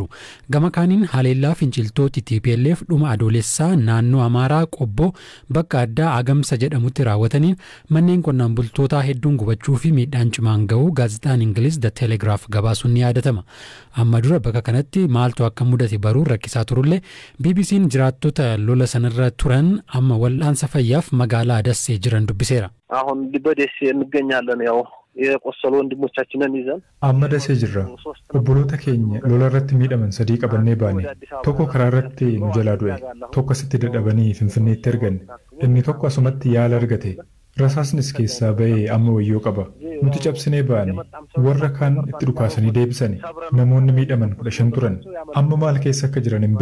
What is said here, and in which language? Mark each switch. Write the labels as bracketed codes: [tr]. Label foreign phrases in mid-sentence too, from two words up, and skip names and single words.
[om] Gama kaaniin haleellaa finciltooti TPLF dhuma adoolessaa naannoo Amaaraa Qobboo bakka addaa Agamsa jedhamutti raawwataniin manneen qonnaan bultootaa hedduun gubachuu fi miidhaan cimaan ga'uu gaazexaan Ingiliz The Telegraph gabaasuun ni yaadatama. Amma dura bakka kanatti maaltu akka mudate baruu rakkisaa turullee BBC'n jiraattota lola sanarra turan amma wal'aansa fayyaaf magaalaa Dassee jiran dubbiseera. [am] አሁን በደሴ እንገኛለን ያው የቆሰሉ ወንድሞቻችንን ይዘን [om] amma Dassee jirra obboloota keenya lola irratti miidhaman sadii qabannee baane tokko karaa irratti nu jalaa du'e tokko asitti dadhabanii Finfinneetti erganne inni tokko asumatti yaala argate rasaasnis keessaa ba'ee amma wayyoo qaba nuti cabsinee baane warra kaan itti dhukaasanii deebisanii namoonni miidhaman 15 turan amma maal keessa akka jiran hin